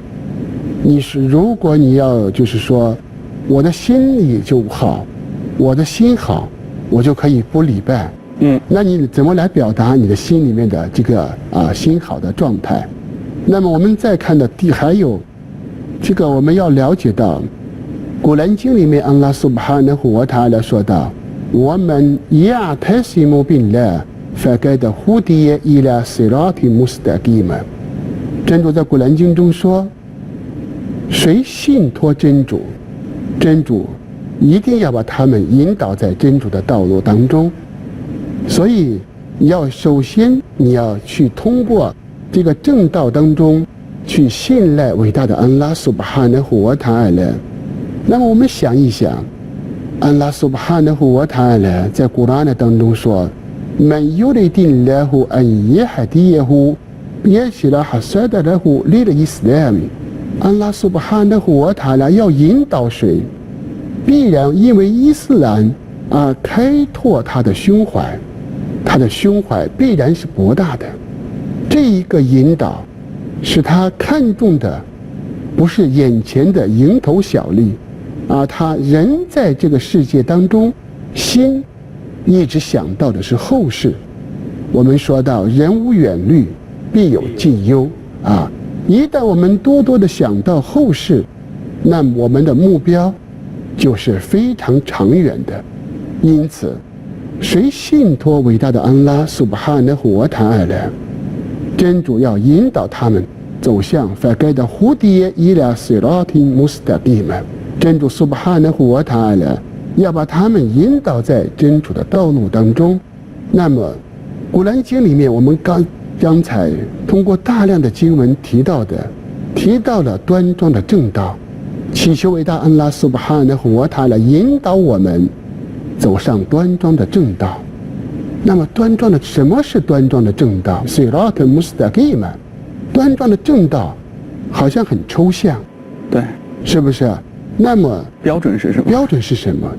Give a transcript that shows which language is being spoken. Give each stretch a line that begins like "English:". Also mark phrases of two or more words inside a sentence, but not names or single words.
Chinese: 如果你要就是说，我的心里就好，我的心好，我就可以不礼拜。那你怎么来表达你的心里面的这个心好的状态？那么我们再看的还有我们要了解到，古兰经里面安拉苏巴哈纳胡
Arabic: وتعالى
Chinese: 说道：“我们
Arabic: يعتصم بالله فقد هدي إلى صراط مستقيم.”
Chinese: 真主在古兰经中说，谁信托真主，真主一定要把他们引导在真主的道路当中。所以首先你要去通过这个正道当中去信赖伟大的安拉苏巴哈纳胡
Arabic: وتعالى.
Chinese: 那么我们想一想，安拉苏巴哈纳胡
Arabic: وتعالى
Chinese: 在古兰当中说 ：
Arabic: “من يرد الله أن يهديه يشرح صدره للإسلام.”
Chinese: 安拉苏巴哈纳胡
Arabic: وتعالى
Chinese: 要引导谁，必然因为伊斯兰而开拓他的胸怀，他的胸怀必然是博大的。这一个引导是他看重的不是眼前的蝇头小利，而他人在这个世界当中心一直想到的是后世。我们说到人无远虑必有近忧一旦我们多多的想到后世，那么我们的目标就是非常长远的。因此谁信托伟大的安拉苏巴哈纳胡
Arabic: وتعالى,
Chinese: 真主要引导他们走向
Arabic: فقد هدي إلى صراط مستقيم.
Chinese: 真主苏巴哈纳胡
Arabic: وتعالى
Chinese: 要把他们引导在真主的道路当中。那么古兰经里面我们刚才通过大量的经文提到了端庄的正道，祈求伟大安拉苏巴哈纳胡
Arabic: وتعالى
Chinese: 引导我们走上端庄的正道。那么什么是端庄的正道？
Arabic: صراط مستقيم,
Chinese: 端庄的正道好像很抽象，对，是不是？ 那么标准是什么？标准是什么？